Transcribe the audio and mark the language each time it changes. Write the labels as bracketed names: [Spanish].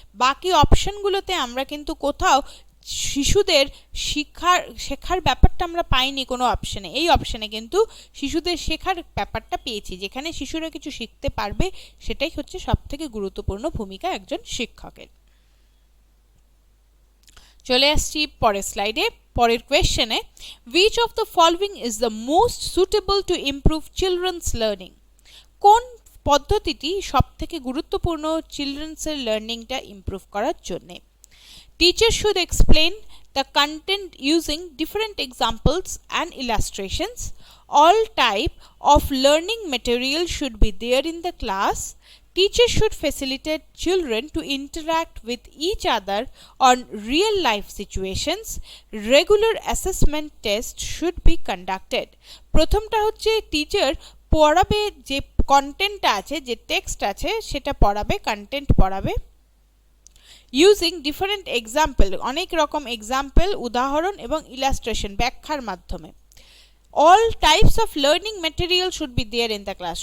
[Bangla] বাকি অপশনগুলোতে আমরা কিন্তু কোথাও শিশুদের শেখার ব্যাপারটা আমরা পাইনি কোনো অপশনে। এই অপশনে কিন্তু শিশুদের শেখার ব্যাপারটা পেয়েছি, যেখানে শিশুরা কিছু শিখতে পারবে, সেটাই হচ্ছে সবথেকে গুরুত্বপূর্ণ ভূমিকা একজন শিক্ষকের। চলে আসছি পরের স্লাইডে, পরের কোয়েশ্চেনে। [English] Which of the following is the most suitable to improve children's learning? [Bangla] কোন পদ্ধতিটি সবথেকে গুরুত্বপূর্ণ চিলড্রেন্সের লার্নিংটা ইমপ্রুভ করার জন্য? [English] Teachers should explain the content using different examples and illustrations. All type of learning material should be there in the class. Teachers should facilitate children to interact with each other on real life situations. Regular assessment tests should be conducted. [Bangla] প্রথমটা হচ্ছে teacher পড়াবে, যে কন্টেন্টটা আছে, যে text আছে সেটা পড়াবে, কন্টেন্ট পড়াবে [English] using different example, [Bangla] অনেক রকম এক্সাম্পল, উদাহরণ এবং ইলাস্ট্রেশন, ব্যাখ্যার মাধ্যমে। [English] All types of learning material should be there in the class.